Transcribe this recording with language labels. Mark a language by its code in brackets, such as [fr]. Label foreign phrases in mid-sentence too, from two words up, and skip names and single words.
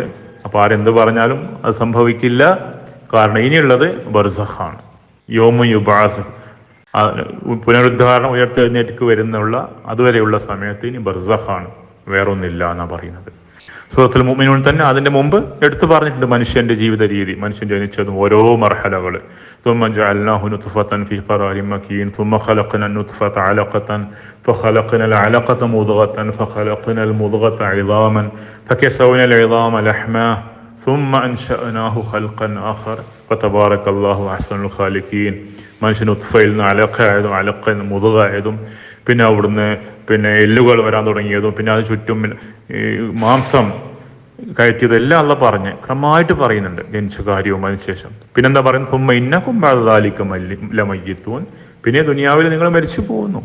[ml] അപ്പൊ ആരെന്ത് പറഞ്ഞാലും അത് സംഭവിക്കില്ല. കാരണം ഇനിയുള്ളത് ബർസഖാണ്, [ar] يوم يبعث, [ml] പുനരുദ്ധാരണം ഉയർത്തെഴുന്നേറ്റ് വരുന്നുള്ള അതുവരെയുള്ള സമയത്ത് ഇനി ബർസഖാണ്, വേറൊന്നില്ല എന്നാണ് പറയുന്നത്. സൂറത്തുൽ മുഅ്മിനൂൻ തന്നെ അതിന്റെ മുമ്പ് എടുത്തു പറഞ്ഞിട്ടുണ്ട് മനുഷ്യന്റെ ജീവിത രീതി, മനുഷ്യൻ ജനിച്ചതും ഓരോ മർഹലകൾ. [ar] ثم جعلناه نطفة في قرار مكين ثم خلقنا النطفة علقة فخلقنا العلقة مضغة فخلقنا المضغة عظاما فكسونا العظام لحما ثم أنشأناه خلقا آخر فتبارك الله أحسن الخالقين. [ml] മനുഷ്യൻ ഉത്ഫയിൽ നിന്ന് അലഖയായതും അലഖയിൽ നിന്ന് മുതുകായതും പിന്നെ അവിടുന്ന് എല്ലുകൾ വരാൻ തുടങ്ങിയതും പിന്നെ അത് ചുറ്റും മാംസം കയറ്റിയതും എല്ലാം അള്ളാഹ് പറഞ്ഞ് ക്രമമായിട്ട് പറയുന്നുണ്ട് ജനിച്ച കാര്യവും അതിനുശേഷം. പിന്നെന്താ പറയുന്നത്, [ar] ثم إنكم بعد ذلك لميتون, [ml] പിന്നെ ദുനിയാവിൽ നിങ്ങൾ മരിച്ചു പോകുന്നു.